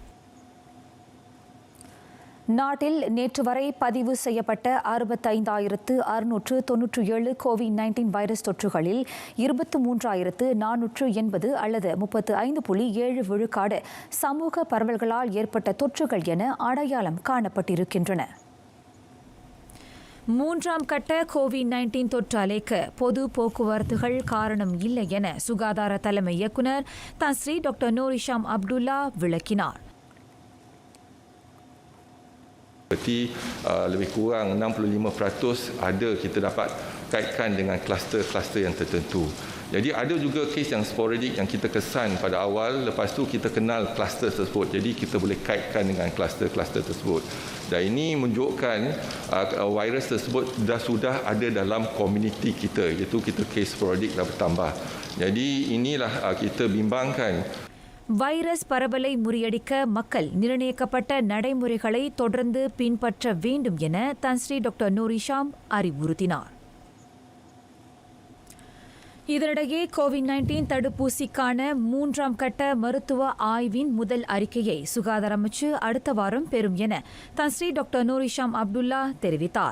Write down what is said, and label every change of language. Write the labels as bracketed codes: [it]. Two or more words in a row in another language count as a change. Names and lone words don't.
[ta] நாட்டில் நேற்று வரை பதிவு செய்யப்பட்ட 65,697 COVID-19 வைரஸ் தொற்றுகளில் 23,480 அல்லது 35.7% சமூக பரவல்களால் ஏற்பட்ட தொற்றுகள் என அடையாளம் காணப்பட்டிருக்கின்றன. 3ஆம் கட்ட COVID-19 தொற்று அலைக்கு பொது போக்குவரத்துகள் காரணம் இல்லை என சுகாதார தலைமை இயக்குநர் தன்ஸ்ரீ டாக்டர் நூரிஷாம் அப்துல்லா விளக்கினார். [ms] Seperti lebih kurang 65% ada kita dapat kaitkan dengan kluster-kluster yang tertentu. Jadi ada juga kes yang sporadik yang kita kesan pada awal, lepas tu kita kenal kluster tersebut. Jadi kita boleh kaitkan dengan kluster-kluster tersebut. Dan ini menunjukkan virus tersebut sudah ada dalam komuniti kita, iaitu kita kes sporadik dah bertambah. Jadi inilah kita bimbangkan. [ta] வைரஸ் பரவலை முறியடிக்க மக்கள் நிர்ணயிக்கப்பட்ட நடைமுறைகளை தொடர்ந்து பின்பற்ற வேண்டும் என தன்ஸ்ரீ டாக்டர் நூரிஷாம் அறிவுறுத்தினார். இதனிடையே கோவிட்-19 தடுப்பூசிக்கான 3ஆம் கட்ட மருத்துவ ஆய்வின் முதல் அறிக்கையை சுகாதார அமைச்சு அடுத்த வாரம் பெறும் என தன்ஸ்ரீ டாக்டர் நூர் இஷாம் அப்துல்லா தெரிவித்தார்.